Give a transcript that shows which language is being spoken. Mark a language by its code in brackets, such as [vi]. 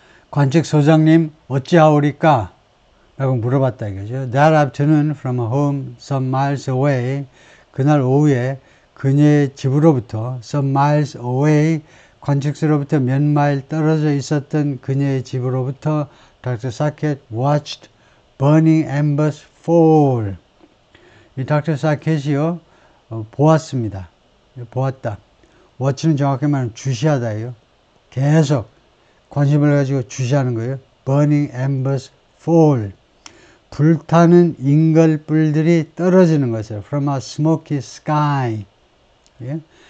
[ko] 관측소장님 어찌하오리까? 라고 물어봤다 이거죠. [en] That afternoon from home some miles away, [ko] 그날 오후에 그녀의 집으로부터 some miles away, 관측소로부터 몇 마일 떨어져 있었던 그녀의 집으로부터 [en] Dr. Sackett watched burning embers fall. [ko] 이 Dr. Sackett이요, 보았습니다. 보았다. watch는 정확히 말하면 주시하다예요. 계속 관심을 가지고 주시하는 거예요. [en] burning embers fall. [ko] 불타는 인걸불들이 떨어지는 것을 [en] from a smoky sky. [ko] 예?